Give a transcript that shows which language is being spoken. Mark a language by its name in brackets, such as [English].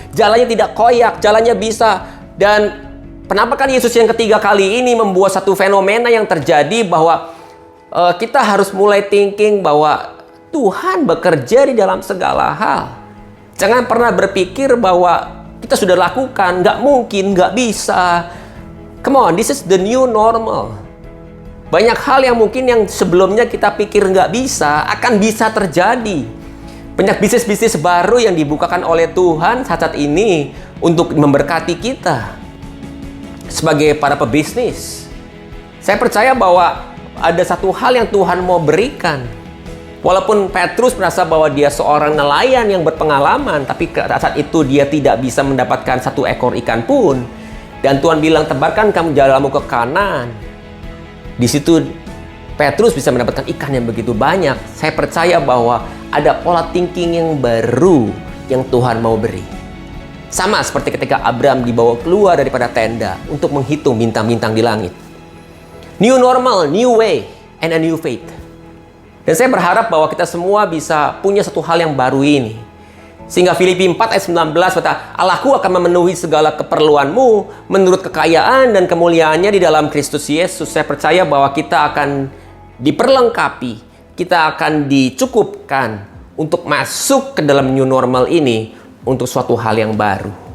[Indonesian] Jalanya tidak koyak, jalanya bisa. Dan penampakan Yesus yang ketiga kali ini membuat satu fenomena yang terjadi bahwa kita harus mulai thinking bahwa Tuhan bekerja di dalam segala hal. Jangan pernah berpikir bahwa kita sudah lakukan, nggak mungkin, nggak bisa. [English] Come on, this is the new normal. [Indonesian] Banyak hal yang mungkin yang sebelumnya kita pikir nggak bisa, akan bisa terjadi. Banyak bisnis-bisnis baru yang dibukakan oleh Tuhan saat ini untuk memberkati kita sebagai para pebisnis. Saya percaya bahwa ada satu hal yang Tuhan mau berikan. Walaupun Petrus merasa bahwa dia seorang nelayan yang berpengalaman, tapi saat itu dia tidak bisa mendapatkan satu ekor ikan pun. Dan Tuhan bilang, tebarkan kamu jalanmu ke kanan. Di situ Petrus bisa mendapatkan ikan yang begitu banyak. Saya percaya bahwa ada pola thinking yang baru yang Tuhan mau beri. Sama seperti ketika Abraham dibawa keluar daripada tenda untuk menghitung bintang-bintang di langit. [English] New normal, new way, and a new faith. [Indonesian] Dan saya berharap bahwa kita semua bisa punya satu hal yang baru ini. Sehingga Filipi 4 ayat 19 kata, Allahku akan memenuhi segala keperluanmu menurut kekayaan dan kemuliaannya di dalam Kristus Yesus. Saya percaya bahwa kita akan diperlengkapi, kita akan dicukupkan untuk masuk ke dalam new normal ini untuk suatu hal yang baru.